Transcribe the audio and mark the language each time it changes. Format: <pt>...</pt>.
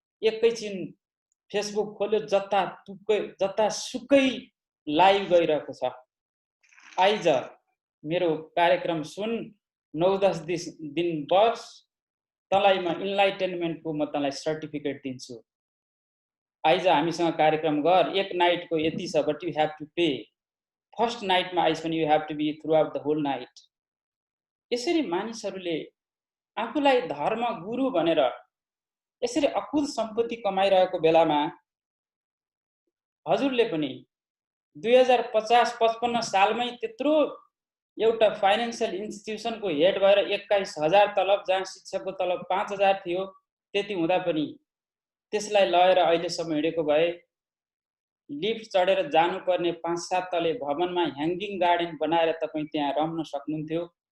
<ne>एकैछिन फेसबुक खोल्यो, जतासुकै लाइभ गइरहेको छ। आइज मेरो कार्यक्रम सुन, 9-10 दिन बस, तँलाई म इन्लाइटेनमेन्टको म तँलाई सर्टिफिकेट दिन्छु। आइज हामीसँग कार्यक्रम गर, एक नाइटको यति छ,</ne> <en>But you have to pay.</en> <ne>First नाइटमा आइज पनि</ne> <en>You have to be throughout the whole night.</en> <ne>यसरी मानिसहरूले आफूलाई धर्म गुरु भनेर यसरी अकुल सम्पत्ति कमाइरहेको बेलामा हजुरले पनि 2050-55 सालमै त्यत्रो एउटा फाइनेन्शियल इन्स्टिट्युसनको हेड भएर 21,000 तलब, जहाँ शिक्षकको तलब 5,000 थियो, त्यति हुँदा पनि त्यसलाई लगेर अहिलेसम्म हिँडेको भए लिफ्ट चढेर जानुपर्ने 5-7 तले भवनमा ह्याङ्गिङ गार्डन बनाएर तपाईँ त्यहाँ रम्न सक्नुहुन्थ्यो।</ne>